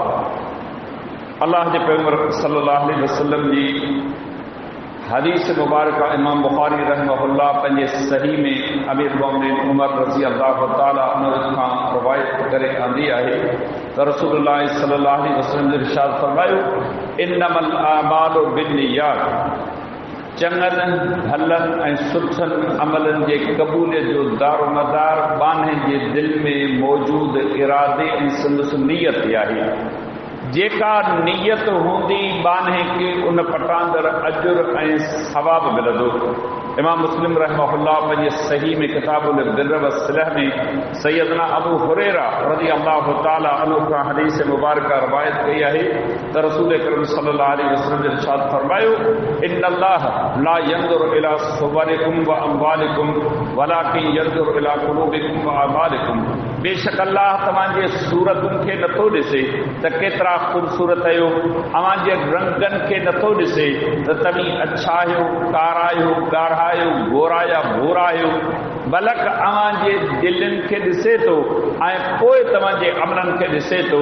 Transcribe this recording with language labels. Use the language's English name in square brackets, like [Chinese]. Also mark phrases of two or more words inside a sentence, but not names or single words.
[Sindhi] अल्लाह जे पैगंबर [Arabic] صلى الله عليه وسلم [Sindhi] जी हदीस मुबारक इमाम बुखारी रहमहुल्लाह पंहिंजे सही में अमीर मोमिनीन उमर [Arabic] رضي الله تعالى عنه [Sindhi] खां रवायत करे आंदी आहे त रसूलुल्लाह [Arabic] صلى الله عليه وسلم [Sindhi] जो इरशाद फरमायो [Arabic] إنما الأعمال بالنيات [Sindhi] चङनि भलनि ऐं सुठनि अमलनि जे क़बूलियत जो दारोमदार बाने जे दिलि में मौजूदु इरादे ऐं संदसि नियत आहे। जेका नियत हूंदी बाने खे उन पटांदड़ अजुर ऐं सवाब मिलंदो। इमाम मुस्लिम रहमहुल्लाह पंहिंजे सही में किताबुल बिर व सिलह में सैयदना अबू हुरैरा [Arabic] رضي الله تعالى عنه [Sindhi] खां हदीस मुबारक रवायत कई आहे त रसूल करीम [Arabic] صلى الله عليه وسلم [Sindhi] ने इरशाद फरमायो [Arabic] إن الله لا ينظر إلى صوركم وأموالكم ولكن ينظر إلى قلوبكم وأعمالكم. [Sindhi] बेशक अल्लाह तव्हांजे सूरतुनि खे नथो ॾिसे त केतिरा ख़ूबसूरत आहियो, अव्हांजे रंगनि खे नथो ॾिसे त तव्हीं अच्छा आहियो, कारा आहियो, ॻाढ़ा आहियो, गोरा या भूरा आहियो, बल्कि अव्हांजे दिलनि खे ॾिसे थो ऐं पोइ तव्हांजे अमलनि खे ॾिसे थो।